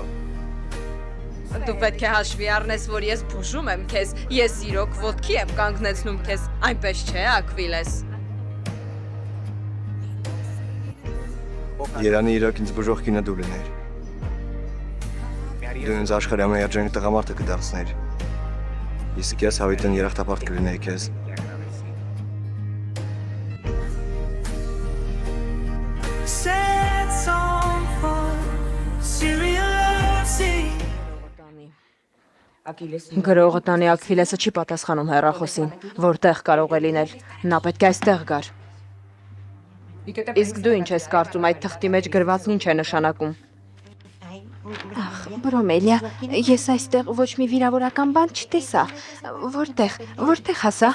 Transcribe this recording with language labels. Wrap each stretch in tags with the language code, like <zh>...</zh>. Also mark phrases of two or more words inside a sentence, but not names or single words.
<hy>Դու պետք է հաշվի առնես, որ ես բուժում եմ քեզ, ես իրոք ոտքի եմ կանգնեցնում քեզ, այնպես չէ, Ակվիլես։ Երանի իրոք ինձ բուժող կինը դու լիներ։ Դու ինձ աշխարհի ամենաերջանիկ տղամարդը կդարձներ։ Իսկ ես հավիտեն երախտապարտ կլինեի քեզ։</hy> <en>Sad song for serial scene.</en> <hy>Գրողը տանի Ակվիլեսը չի պատասխանում հեռախոսին, որտեղ կարող է լինել, նա պետք է այստեղ գար։ Իսկ դու ինչ ես կարծում, այդ թղթի մեջ գրվածն ինչ է նշանակում։ Ախ, Բրոմելիա, ես այստեղ ոչ մի վիրավորական բան չտեսա։ Որտեղ հասա։</hy>